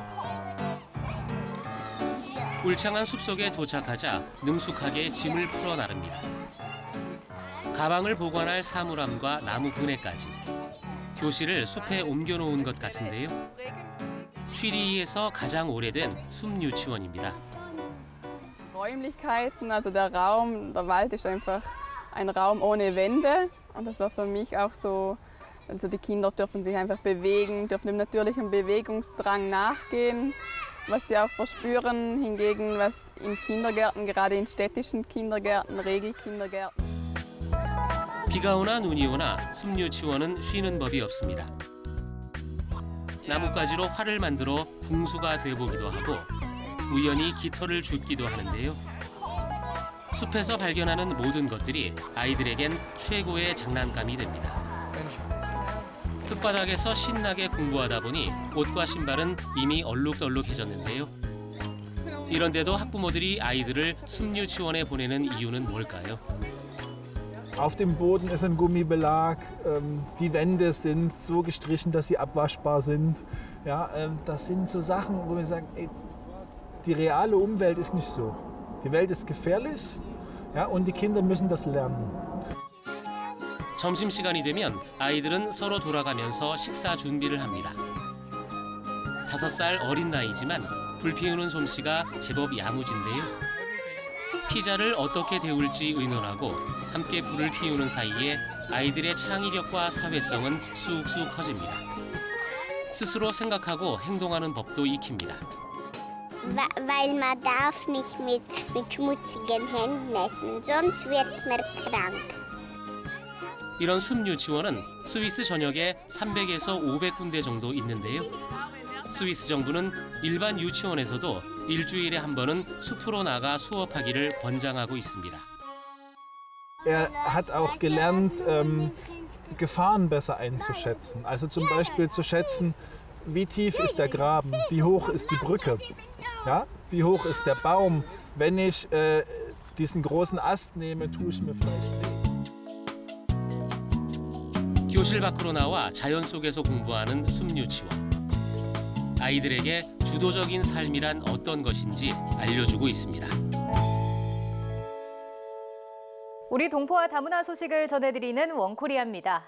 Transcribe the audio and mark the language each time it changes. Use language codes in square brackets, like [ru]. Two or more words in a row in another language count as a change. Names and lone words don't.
[ko] 울창한 숲속에 도착하자 능숙하게 짐을 풀어 나릅니다. 가방을 보관할 사물함과 나무 그네까지. 교실을 숲에 옮겨놓은 것 같은데요. 쉬리에서 가장 오래된 숲유치원입니다. [de] Räumlichkeiten, also der Raum, der Wald ist einfach ein Raum ohne Wände. Und das war für mich auch so, also die Kinder dürfen sich einfach bewegen, dürfen dem natürlichen Bewegungsdrang nachgehen, was sie auch verspüren, hingegen was in Kindergärten, gerade in städtischen Kindergärten, Regelkindergärten. [ko] 비가 오나 눈이 오나 숲유치원은 쉬는 법이 없습니다. 나뭇가지로 활을 만들어 궁수가 돼보기도 하고 우연히 깃털을 줍기도 하는데요. 숲에서 발견하는 모든 것들이 아이들에겐 최고의 장난감이 됩니다. 손바닥에서 신나게 공부하다 보니 옷과 신발은 이미 얼룩덜룩해졌는데요. 이런데도 학부모들이 아이들을 숲유치원에 보내는 이유는 뭘까요? [de] Auf dem Boden ist ein Gummibelag, die Wände sind so gestrichen, dass sie abwaschbar sind. Ja, das sind so Sachen, wo wir sagen, ey, die reale Umwelt ist nicht so. Die Welt ist gefährlich, ja, und die Kinder müssen das lernen. [ko] 점심시간이 되면 아이들은 서로 돌아가면서 식사 준비를 합니다. 5살 어린 나이지만 불 피우는 솜씨가 제법 야무진데요. 피자를 어떻게 데울지 의논하고 함께 불을 피우는 사이에 아이들의 창의력과 사회성은 쑥쑥 커집니다. 스스로 생각하고 행동하는 법도 익힙니다. [de] Weil man darf nicht mit schmutzigen Händen essen, sonst wird man krank. [ko] 이런 숲유치원은 스위스 전역에 300에서 500군데 정도 있는데요. 스위스 정부는 일반 유치원에서도 일주일에 한 번은 숲으로 나가 수업하기를 권장하고 있습니다. [de] Er hat auch gelernt, Gefahren besser einzuschätzen. Also zum Beispiel zu schätzen, wie tief ist der Graben, wie hoch ist die Brücke, ja? Wie hoch ist der Baum. Wenn ich diesen großen Ast nehme, tue ich mir vielleicht weh. [ko] 교실 밖으로 나와 자연 속에서 공부하는 숲유치원. 아이들에게 주도적인 삶이란 어떤 것인지 알려주고 있습니다. 우리 동포와 다문화 소식을 전해드리는 원코리아입니다.